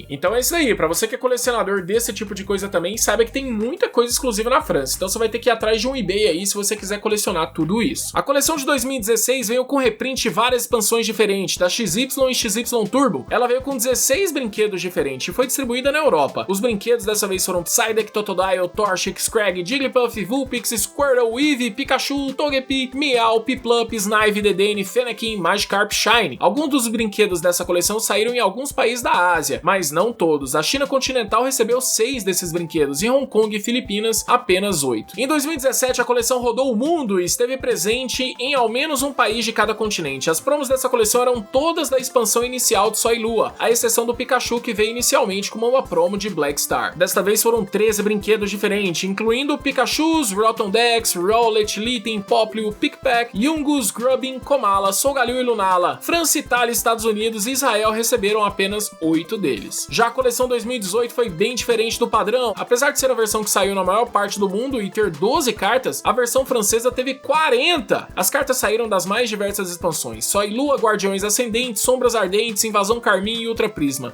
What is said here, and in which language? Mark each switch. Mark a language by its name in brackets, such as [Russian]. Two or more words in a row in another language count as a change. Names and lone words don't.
[Portuguese] Então é isso aí, pra você que é colecionador desse tipo de coisa também, saiba que tem muita coisa exclusiva na França, então você vai ter que ir atrás de um eBay aí se você quiser colecionar tudo isso. A coleção de 2016 veio com reprint de várias expansões diferentes, da XY e XY Turbo. Ela veio com 16 brinquedos diferentes e foi distribuída na Europa. Os brinquedos dessa vez foram Psyduck, Totodile, Torchic, Scraggy, Jigglypuff, Vulpix, Squirtle, Eevee, Pikachu, Togepi, Meow, Piplup, Snipe, Dedenne, Fennekin, Magikarp, Shine. Alguns dos brinquedos dessa coleção saíram em alguns países da Ásia, mas não todos. A China continental recebeu 6 desses brinquedos e Hong Kong e Filipinas apenas 8. Em 2017 a coleção rodou o mundo e esteve presente em ao menos um país de cada continente. As promos dessa coleção eram todas da expansão inicial de Sol e Lua, à exceção do Pikachu, que veio inicialmente como uma promo de Black Star. Desta vez foram 13 brinquedos diferentes, incluindo Pikachus, Rotom-Dex, Rowlet, Litten, Popplio, Pickpack, Yungoos, Grubbin, Komala, Solgaleo e Lunala. França, Itália, Estados Unidos e Israel receberam apenas 8 deles. Já a coleção 2018 foi bem diferente do padrão. Apesar de ser a versão que saiu na maior parte do mundo e ter 12 cartas, a versão francesa teve 40! As cartas saíram das mais diversas expansões: Sol e Lua, Guardiões Ascendentes, Sombras Ardentes, Invasão Carmim e Ultra Prisma.